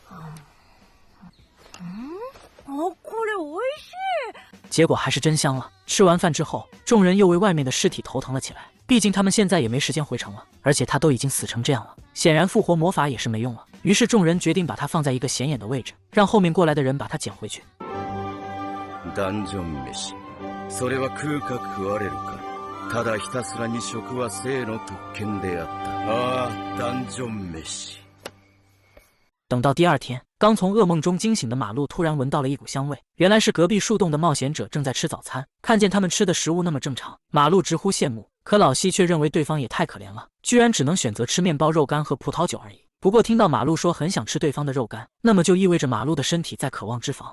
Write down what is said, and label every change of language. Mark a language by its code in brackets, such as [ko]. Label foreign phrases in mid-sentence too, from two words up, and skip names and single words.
[zh] 结果还是真香了。吃完饭之后，众人又为外面的尸体头疼了起来，毕竟他们现在也没时间回城了，而且他都已经死成这样了，显然复活魔法也是没用了。于是众人决定把它放在一个显眼的位置，让后面过来的人把它捡回去。 [ja] ダンジョン飯、それは食うか食われるか、ただひたすらに食は生の特権であった。ああ、ダンジョン飯。 [zh] 等到第2天，刚从噩梦中惊醒的马路突然闻到了一股香味，原来是隔壁树洞的冒险者正在吃早餐。看见他们吃的食物那么正常，马路直呼羡慕。可老西却认为对方也太可怜了，居然只能选择吃面包、肉干和葡萄酒而已。不过听到马路说很想吃对方的肉干，那么就意味着马路的身体在渴望脂肪。